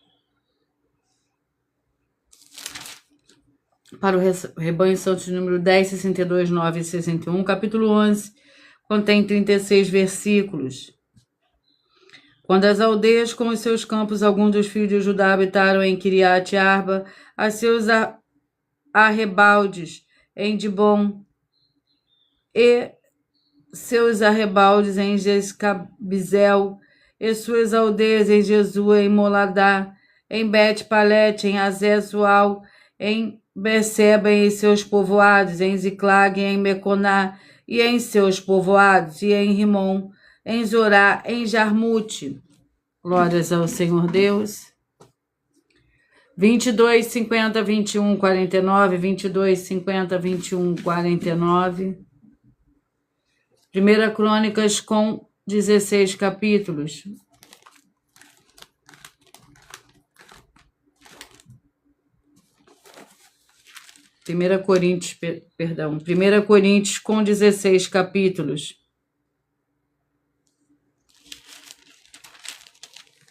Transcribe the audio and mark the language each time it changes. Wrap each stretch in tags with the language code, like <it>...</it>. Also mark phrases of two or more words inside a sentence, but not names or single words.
<pt>Para o Rebanho Santo de número 10, 62, 9 e 61. Capítulo 11 contém 36 versículos. Quando as aldeias com os seus campos, alguns dos filhos de Judá habitaram em Kiriat Arba, a seus arrebaldes em Dibon e seus arrebaldes em Jescabizel e suas aldeias em Jesua, em Moladá, em Bet-Palete, em Azezual, em Beceba e em seus povoados, em Ziclag, em Meconá e em seus povoados, e em Rimon, em Zorá, em Jarmute. Glórias ao Senhor Deus. 22, 50, 21, 49, 22, 50, 21, 49. 1 Crônicas com 16 capítulos. Primeira Coríntios com 16 capítulos.</pt>